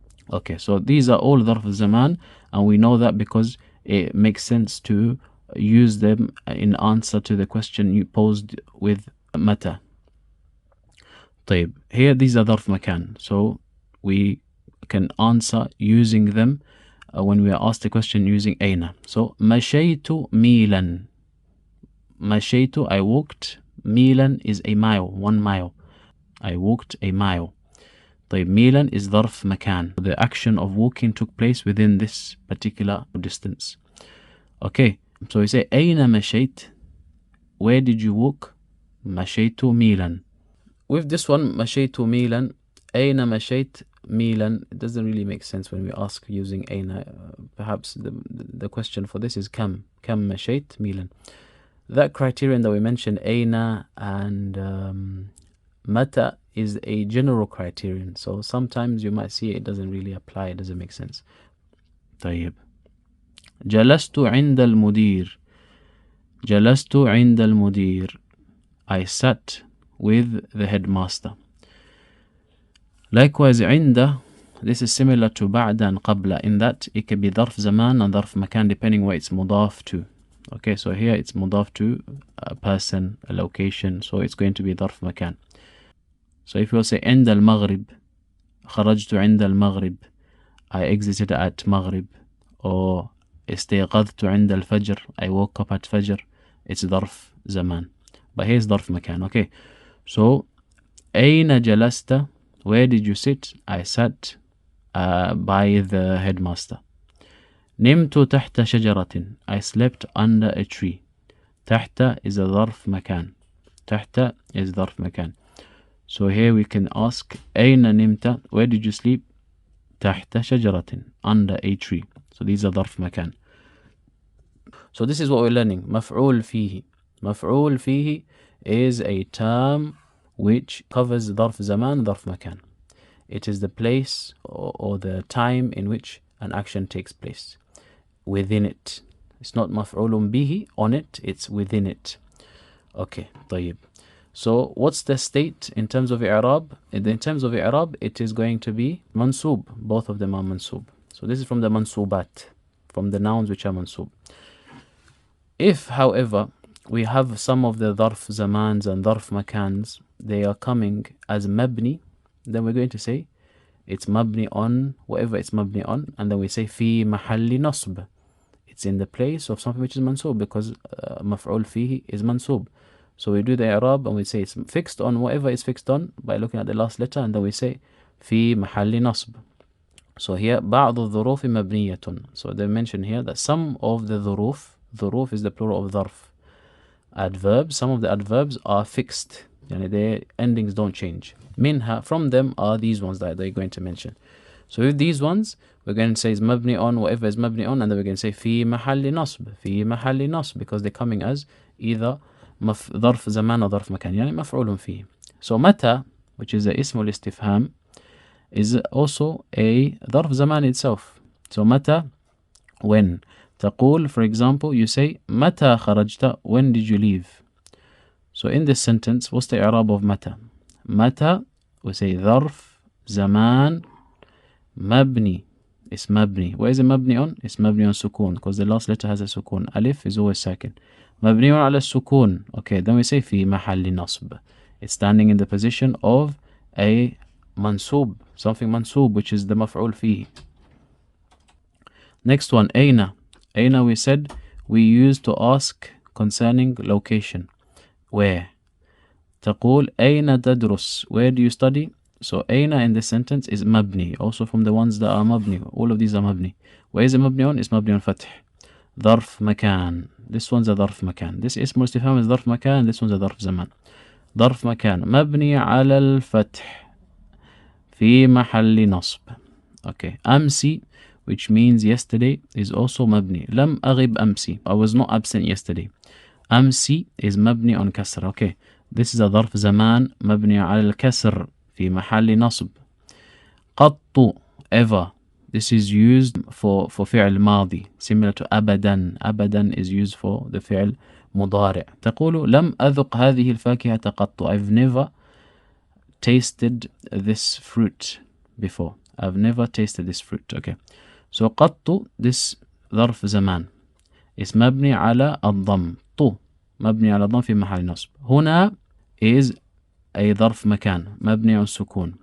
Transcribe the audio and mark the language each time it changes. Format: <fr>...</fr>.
<en>Okay, so these are all ظرف زمان, and we know that because it makes sense to use them in answer to the question you posed with متى. طيب, here these are ظرف مكان, so we can answer using them when we are asked the question using أين.</en> <ar>So مشيت ميلا.</ar> <en>مشيت, I walked. ميلا is a mile, 1 mile. I walked a mile.</en> <ar>طيب, ميلا is ظرف مكان.</ar> <en>The action of walking took place within this particular distance. Okay, so we say</en> <ar>أين مشيت?</ar> <en>Where did you walk?</en> <ar>مشيت ميلا.</ar> <en>With this one,</en> <ar>مشيت ميلا, أين مشيت ميلا,</ar> <en>it doesn't really make sense when we ask using أين. Perhaps the question for this is</en> <ar>كم مشيت ميلا.</ar> <en>That criterion that we mentioned, أين and متى, is a general criterion. So sometimes you might see it doesn't really apply, it doesn't make sense.</en> <ar>طيب, جلست عند المدير. جلست عند المدير,</ar> <en>I sat with the headmaster. Likewise, عند, this is similar to بعد and قبل in that it can be ظرف زمان and ظرف مكان depending where it's مضاف to. Okay, so here it's مضاف to a person, a location, so it's going to be ظرف مكان. So if you will say</en> <ar>عند المغرب, خرجت عند المغرب,</ar> <en>I exited at maghrib, or</en> <ar>استيقظت عند الفجر,</ar> <en>I woke up at fajr, it's ظرف زمان. But here's ظرف مكان. Okay, so</en> <ar>أين جلست,</ar> <en>where did you sit? I sat by the headmaster.</en> <ar>نمت تحت شجرة,</ar> <en>I slept under a tree.</en> <ar>تحت is a ظرف مكان. تحت is ظرف مكان.</ar> <en>So here we can ask</en> <ar>أين نمت,</ar> <en>where did you sleep?</en> <ar>تحت شجرة,</ar> <en>under a tree. So these are ظرف مكان. So this is what we're learning.</en> <ar>مفعول فيه. مفعول فيه</ar> <en>is a term which covers</en> <ar>ظرف زمان, ظرف مكان.</ar> <en>It is the place or the time in which an action takes place. Within it. It's not مفعول به, on it, it's within it. Okay, طيب. So what's the state in terms of i'rab? In terms of i'rab, it is going to be mansub. Both of them are mansub. So this is from the mansubat, from the nouns which are mansub. If, however, we have some of the ظرف zamans and ظرف makans, they are coming as mabni, then we're going to say it's mabni on whatever it's mabni on, and then we say fi mahalli nasb. It's in the place of something which is mansub, because maf'ul fihi is mansub. So we do the i'rab and we say it's fixed on whatever is fixed on by looking at the last letter, and then we say fi mahalli nasb.</en> <ar>So here بعض الظروف مبنية.</ar> <en>So they mention here that some of the ظروف is the plural of ظرف. Adverbs, some of the adverbs are fixed. Yani their endings don't change. Minha, from them are these ones that they're going to mention. So with these ones, we're going to say it's mabni on whatever is mabni on, and then we're going to say fi mahalli nasb, fi mahalli nasb, because they're coming as either ظرف زمان or ظرف مكان,</en> <ar>يعني مفعول فيه.</ar> <en>So متى, which is the اسم الاستفهام, is also a ظرف زمان itself. So متى, when. تقول, for example, you say</en> <ar>متى خرجت,</ar> <en>when did you leave? So in this sentence, what's the i'rab of متى?</en> <ar>متى, we say ظرف زمان مبني.</ar> <en>It's mabni. Where is it mabni on? It's mabni on sukun, because the last letter has a sukun. Alif is always sakin.</en> <ar>مبني على السكون.</ar> <en>Okay, then we say</en> <ar>في محل نصب.</ar> <en>It's standing in the position of a mansub, something mansub, which is the maf'ul fihi. Next one, أين. أين, we said we used to ask concerning location. Where? تقول</en> <ar>أين تدرس,</ar> <en>where do you study? So أين in this sentence is mabni, also from the ones that are mabni. All of these are mabni. Where is it mabni on? It's mabni on fath.</en> <ar>ظرف مكان.</ar> <en>This one's a ظرف مكان.</en> <ar>This اسم الاستفهام is ظرف مكان.</ar> <en>This one's a ظرف زمان.</en> <ar>ظرف مكان مبني على الفتح في محل نصب.</ar> <en>Okay. أمسي, which means yesterday, is also مبني.</en> <ar>لم أغب أمسي.</ar> <en>I was not absent yesterday.</en> <ar>أمسي is مبني on كسر.</ar> <en>Okay.</en> <ar>This is a ظرف زمان مبني على الكسر في محل نصب. قط, ever.</ar> <en>This is used for فعل ماضي, similar to أبدا. أبدا is used for the فعل مضارع.</en> <ar>تقول لم أذق هذه الفاكهة قط.</ar> <en>I've never tasted this fruit before. I've never tasted this fruit. Okay.</en> <ar>So قط, this ظرف زمان, is مبني على الضم. طو مبني على الضم في محل نصب. هنا is a ظرف مكان مبني على السكون.</ar>